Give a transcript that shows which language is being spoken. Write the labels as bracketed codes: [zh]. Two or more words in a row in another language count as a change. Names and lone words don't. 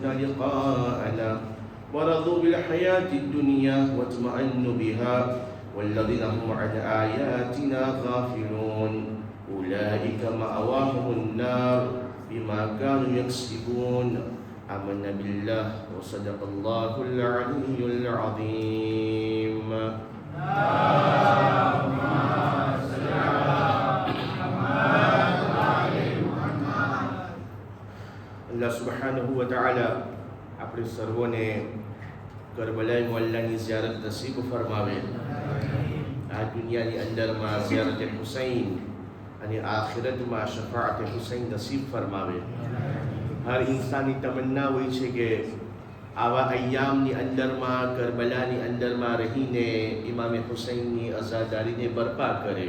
[ar] لقاءنا ورضوا بالحياة الدنيا واطمأنوا بها والذين هم عن آياتنا غافلون أولئك مأواهم النار بما كانوا يكسبون آمنا بالله وصدق الله العلي العظيم الله سبحانه وتعالى [gu] આપણે સર્વોને કરબલાઈ મોલ્લાની ઝિયારત નસીબ ફરમાવે. આ દુનિયાની અંદરમાં ઝિયારત હુસૈન અને આખિરતમાં શફાઅત હુસૈન નસીબ ફરમાવે. હર ઇન્સાનની તમન્ના હોય છે કે આવા અય્યામની અંદરમાં કરબલાની અંદરમાં રહીને ઇમામે હુસૈનની અઝાદારીને બરપા કરે.